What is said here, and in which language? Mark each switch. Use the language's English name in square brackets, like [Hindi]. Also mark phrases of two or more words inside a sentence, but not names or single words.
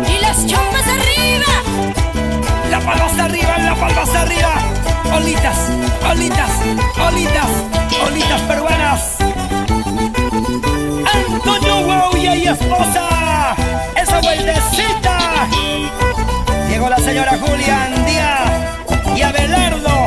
[Spanish] Y las chombas arriba. La palmas arriba, la palmas arriba. Olitas, olitas, olitas, olitas peruanas. Antonio Guauya y esposa. Esa vueltecita. Llegó la señora Julián Díaz y Abelardo.